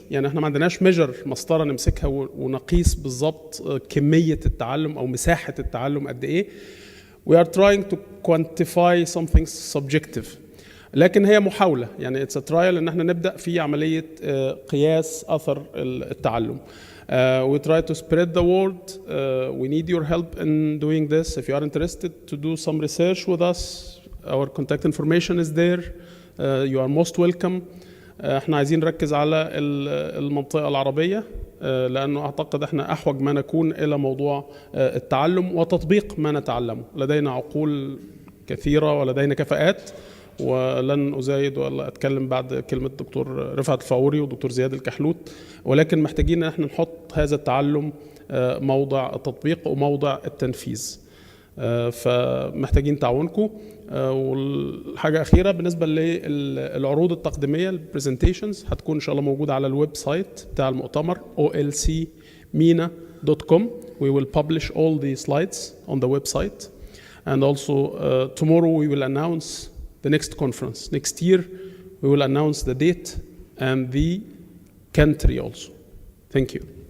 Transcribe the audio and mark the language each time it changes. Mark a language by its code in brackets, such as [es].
[ar] يعني احنا ما عندناش measure مسطرة نمسكها ونقيس بالضبط كمية التعلم او مساحة التعلم قد ايه. [en] We are trying to quantify something subjective. [ar] لكن هي محاولة، يعني it's a trial ان احنا نبدأ في عملية قياس أثر التعلم. [en] We try to spread the word. We need your help in doing this. If you are interested to do some research with us, our contact information is there. You are most welcome. [ar] احنا عايزين نركز على المنطقة العربية، لأنه أعتقد احنا أحوج ما نكون إلى موضوع التعلم وتطبيق ما نتعلمه. لدينا عقول كثيرة ولدينا كفاءات، ولن أزايد ولا أتكلم بعد كلمة دكتور رفعت الفاوري ودكتور زياد الكحلوت، ولكن محتاجين أن احنا نحط هذا التعلم موضع التطبيق وموضع التنفيذ. فمحتاجين تعاونكم. والحاجة أخيرة بالنسبة للعروض التقديمية، البرزنتيشنز هتكون إن شاء الله موجودة على الويب سايت بتاع المؤتمر olcmina.com. [en] We will publish all the slides on the website, and also tomorrow we will announce the next conference. Next year, we will announce the date and the country also. Thank you.